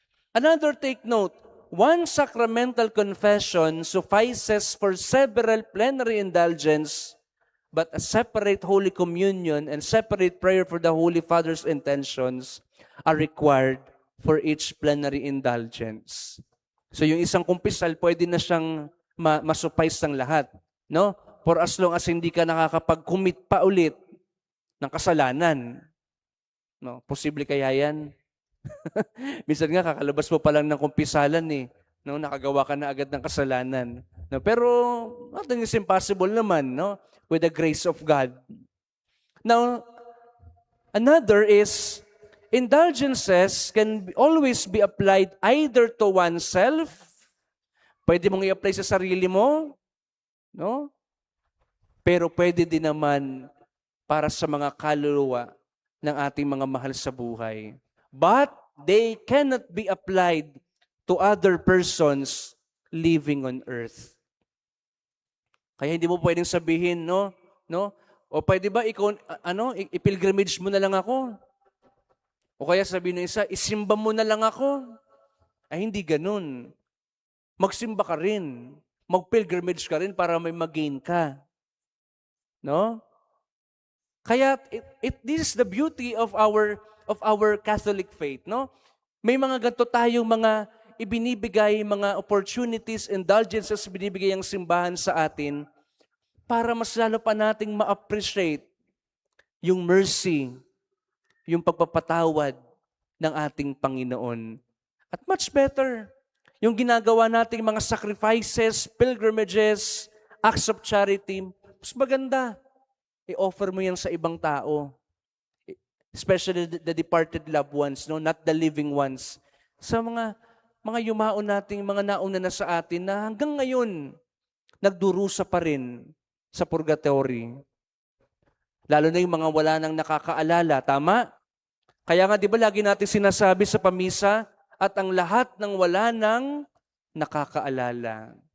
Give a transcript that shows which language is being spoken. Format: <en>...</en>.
<en>Another take note, one sacramental confession suffices for several plenary indulgence, but a separate Holy Communion and separate prayer for the Holy Father's intentions are required for each plenary indulgence.</en> <tl>So yung isang kumpisal, pwede na siyang masupais ng lahat. No?</tl> <en>For as long as</en> <tl>hindi ka nakakapag-commit pa ulit ng kasalanan. No? Posible kaya yan? Minsan nga, kakalabas mo pa lang ng kumpisalan no? Nakagawa ka na agad ng kasalanan.</tl> <en>No? Pero, nothing is impossible naman, no? With the grace of God. Now, another is, indulgences can always be applied either to oneself.</en> <tl>Pwede mong i-apply sa sarili mo, no? Pero pwede din naman para sa mga kaluluwa ng ating mga mahal sa buhay.</tl> <en>But they cannot be applied to other persons living on earth.</en> <tl>Kaya hindi mo pwedeng sabihin, no? O pwede ba ikaw, ipilgrimage mo na lang ako? O kaya sabihin ng isa, isimba mo na lang ako? Hindi ganun. Magsimba ka rin. Mag-pilgrimage ka rin para may mag-gain ka. No?</tl> <en>Kaya this is the beauty of our Catholic faith, no?</en> <tl>May mga ganito tayong mga ibinibigay, mga opportunities, indulgences binibigay ang simbahan sa atin para mas lalo pa nating ma-appreciate yung mercy, yung pagpapatawad ng ating Panginoon. At</tl> <en>much better,</en> <tl>yung ginagawa nating mga sacrifices, pilgrimages,</tl> <en>acts of charity,</en> <tl>mas maganda. I-offer mo yan sa ibang tao.</tl> <en>Especially the departed loved ones, no? Not the living ones.</en> <tl>Sa mga yumaon nating, mga nauna na sa atin na hanggang ngayon, nagdurusa pa rin sa purgatory. Lalo na yung mga wala nang nakakaalala. Tama? Kaya nga, di ba lagi natin sinasabi sa pamisa, at ang lahat ng wala nang nakakaalala.</tl>